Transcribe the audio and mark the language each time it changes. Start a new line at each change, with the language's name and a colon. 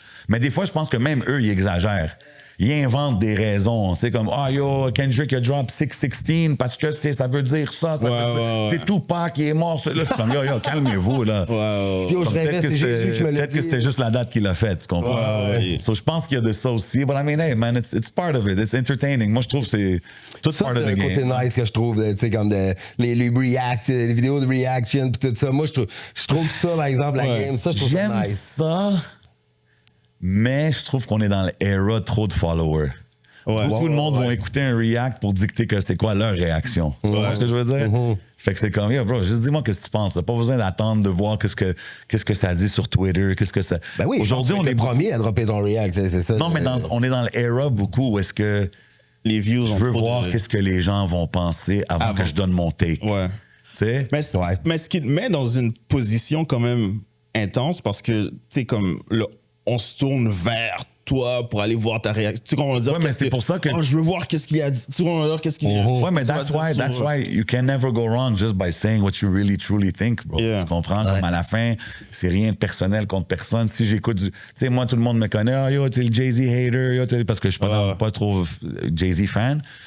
French: Mais des fois, je pense que même eux, ils exagèrent. Ils inventent des raisons, tu sais, comme, yo, Kendrick a drop 616 parce que ça veut dire ça, veut dire... C'est Tupac qui est mort. Là, je suis comme, yo, calmez-vous, là. Peut-être que c'était juste la date qu'il a faite, tu comprends? So, je pense qu'il y a de ça aussi.
English: But I mean, hey, man, it's part of it. It's entertaining.
French: Moi, je trouve que c'est tout ça,
English: part of the game.
French: C'est un côté nice que je trouve, tu sais, comme les react, les vidéos de reaction, pis tout ça. Moi, je trouve ça, par exemple, la game, ça, je trouve ça nice. Ça, mais je trouve qu'on est dans l'era trop de followers. Beaucoup de monde vont écouter un react pour dicter que c'est quoi leur réaction. Tu vois ce que je veux dire? Fait que c'est comme, yo, bro, juste dis-moi qu'est-ce que tu penses. T'as pas besoin d'attendre de voir qu'est-ce que ça dit sur Twitter, qu'est-ce que ça... Ben oui, aujourd'hui, on est premier à dropper ton react, c'est ça. Non, mais on est dans l'era beaucoup où est-ce que les views je veux voir qu'est-ce que les gens vont penser avant que je donne mon take. Ouais. Tu sais? Mais ce qui te met dans une position quand même intense parce que, tu sais, comme on se tourne vers toi pour aller voir ta réaction. Tu comprends dire? Ouais, mais c'est pour ça que. Oh, je veux voir qu'est-ce qu'il a dit. Tu comprends dire qu'est-ce qu'il dit? Ouais, mais
English: that's why you can never go wrong just by saying what you really truly think, bro. Yeah.
French: Tu comprends? Comme à la fin, c'est rien de personnel contre personne. Si j'écoute du. Tu sais, moi, tout le monde me connaît. Ah, yo, t'es le Jay-Z hater. Yo, parce que je suis pas trop Jay-Z fan.